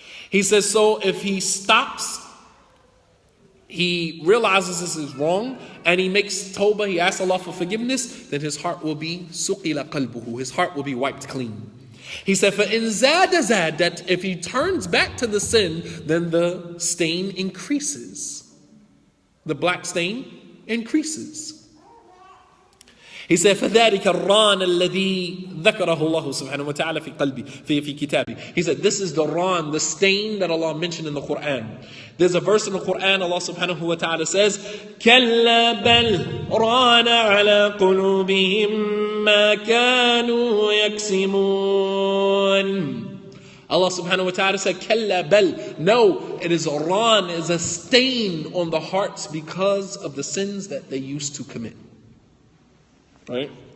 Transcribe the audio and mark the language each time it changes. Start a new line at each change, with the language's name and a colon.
English: He says, so if he stops, he realizes this is wrong, and he makes tawbah, he asks Allah for forgiveness, then his heart will be
Arabic: suqila qalbuhu,
English: his heart will be wiped clean. He said,
Arabic: فَإِنْ زَادَ زَادَ,
English: that if he turns back to the sin, then the stain increases. The black stain increases. He said,
Arabic: فَذَلِكَ الرَّانَ الَّذِي ذَكَرَهُ اللَّهُ سُبْحَانَهُ وَتَعَالَى فِي قَلْبِي في كِتَابِهِ.
English: He said, this is the ran, the stain that Allah mentioned in the Quran. There's a verse in the Quran, Allah subhanahu wa ta'ala says,
Arabic: كَلَّا بَلْ رَانَ عَلَى قُلُوبِهِمْ مَا كَانُوا يَكْسِمُونَ.
English: Allah subhanahu wa ta'ala said,
Arabic: كَلَّا بَلْ.
English: No, it is a ran, is a stain on the hearts because of the sins that they used to commit. Right?